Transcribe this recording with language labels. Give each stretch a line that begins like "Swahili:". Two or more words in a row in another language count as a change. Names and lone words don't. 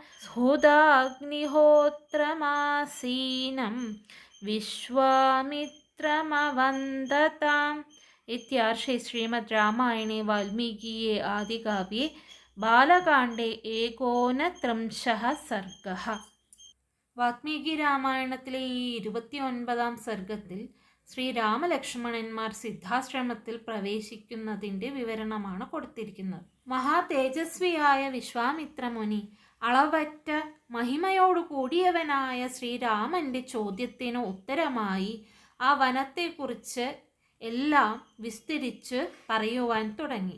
Sanskrit: हुदाग्निहोत्रमासीनं विश्वामित्रमवन्दताम् इत्यार्षे श्रीमद् रामायणे वाल्मीकिये आदिकाव्ये बालकाण्डे 39 सर्गः.
Malayalam: വാത്മീകി രാമായണത്തിലെ ഈ 29 സർഗത്തിൽ ശ്രീരാമലക്ഷ്മണന്മാർ സിദ്ധാശ്രമത്തിൽ പ്രവേശിക്കുന്നതിൻ്റെ വിവരണമാണ് കൊടുത്തിരിക്കുന്നത്. മഹാതേജസ്വിയായ വിശ്വാമിത്ര മുനി അളവറ്റ മഹിമയോടു കൂടിയവനായ ശ്രീരാമൻ്റെ ചോദ്യത്തിന് ഉത്തരമായി ആ വനത്തെക്കുറിച്ച് എല്ലാം വിസ്തരിച്ച് പറയുവാൻ തുടങ്ങി.